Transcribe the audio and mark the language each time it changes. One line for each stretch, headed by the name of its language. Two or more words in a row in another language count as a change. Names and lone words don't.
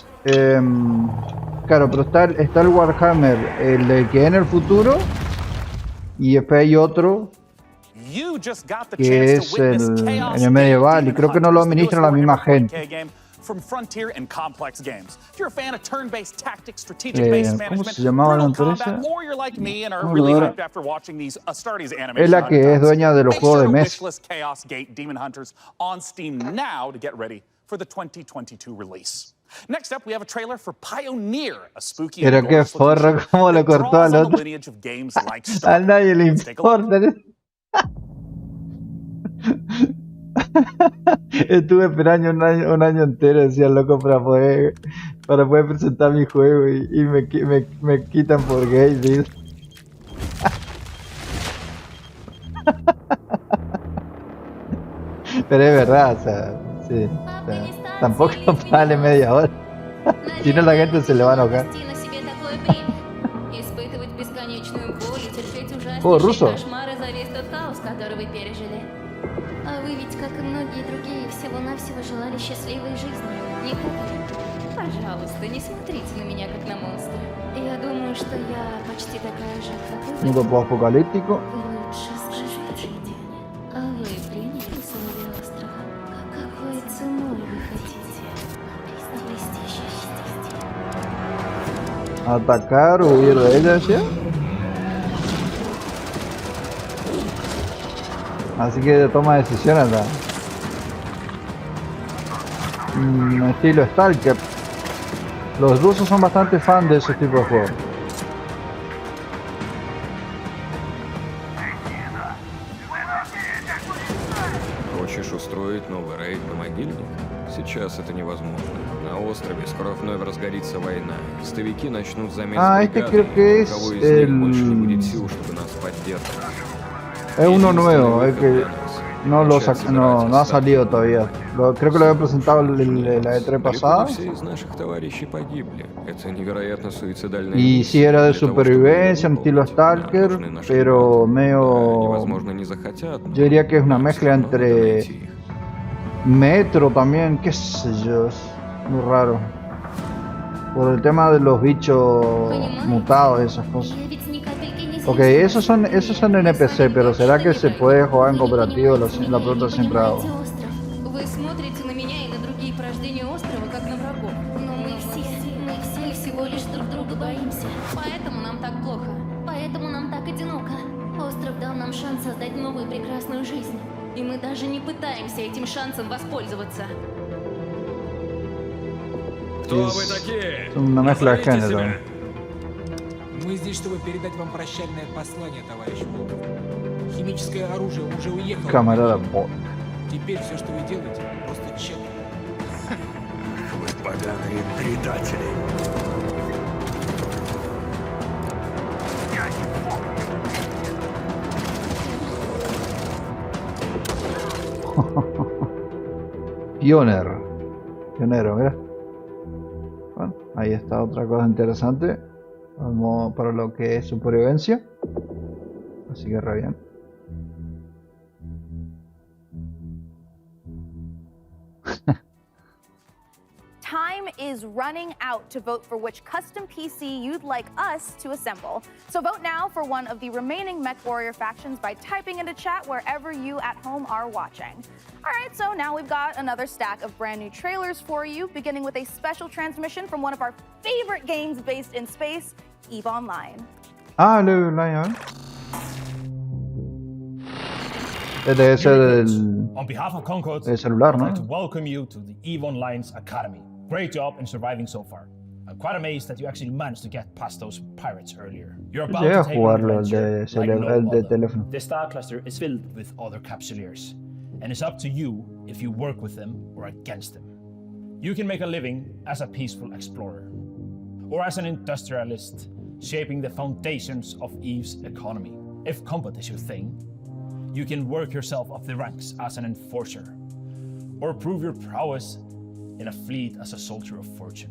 Spanish: claro, pero está el Warhammer, el de que en el futuro, y después hay otro que es en el medieval, y creo que no lo administra la misma gente. ¿Cómo se llamaba la empresa? Es la que es dueña de los juegos de mesa.
English: Next up, we have a trailer for Pioneer, a spooky
Spanish: Pero qué forro, cómo lo cortó al otro. A nadie le importa. Estuve esperando un año entero, decía loco, para poder presentar mi juego y me quitan por gay, ¿sí? Pero es verdad, o sea, sí. O sea, tampoco vale media hora. Si no, la gente se le va a enojar. Oh, ruso.
Russian: А вы ведь, как и многие другие, всего-навсего желали счастливой жизни, не так ли? Пожалуйста, не смотрите на меня как на монстра. Я думаю, что я почти такая же, как и вы.
Spanish: Mundo post-apocalíptico.
Russian: Лучше скажите, а вы приняли условия острова? Какой ценой вы хотите обрести счастье?
Spanish: Atacar, huir de ella, ¿sí? Así que toma decisiones acá. Estilo Stalker. Los rusos son bastante fan de ese tipo de juegos.
Russian: Хочешь устроить новый рейд на могильник? Сейчас это невозможно. На острове скоро вновь разгорится война. Истовики начнут замес бригады. У кого из них больше не будет сил, чтобы нас поддерживать.
Spanish: Es uno nuevo, es que no ha salido todavía. Creo que lo había presentado la E3 pasada. Y sí era de supervivencia, un estilo Stalker, pero medio... Yo diría que es una mezcla entre Metro también, qué sé yo, es muy raro. Por el tema de los bichos mutados y esas cosas. Ok, esos son NPC, pero ¿será que se puede jugar en cooperativo? La pregunta siempre hago.
Russian: Вы смотрите на меня и на другие порождения острова, как на врагов. Но мы всего лишь друг друга боимся. Поэтому нам так плохо. Поэтому нам так одиноко. Остров дал нам шанс создать новую прекрасную жизнь. И мы даже не пытаемся этим шансом воспользоваться. Кто вы такие?
Spanish: Una mezcla de género.
Russian: Мы здесь, чтобы передать вам прощальное послание, товарищ Волков. Химическое оружие уже уехало. Камарада Бот. Теперь все, что вы делаете, просто тщетно. Вы поганые предатели.
Spanish: Pionero, mira. Bueno, ahí está otra cosa interesante. Vamos para lo que es supervivencia. Así que re bien.
English: Time is running out to vote for which custom PC you'd like us to assemble. So vote now for one of the remaining MechWarrior factions by typing into chat wherever you at home are watching. Alright, so now we've got another stack of brand new trailers for you, beginning with a special transmission from one of our favorite games based in space, EVE Online. Ah, EVE Online.
Spanish: Debe ser
English: On behalf of Concord,
Spanish: el celular,
English: I'd
Spanish: ¿no?
English: like to welcome you to the EVE Online's Academy. Great job in surviving so far. I'm quite amazed that you actually managed to get past those pirates earlier. You're about
Spanish: Llegué a
English: to take an
Spanish: jugarlo,
English: adventure like no
Spanish: el de
English: other.
Spanish: teléfono.
English: The star cluster is filled with other capsuleers, and it's up to you if you work with them or against them. You can make a living as a peaceful explorer, or as an industrialist, shaping the foundations of EVE's economy. If combat is your thing, you can work yourself up the ranks as an enforcer, or prove your prowess in a fleet as a soldier of fortune.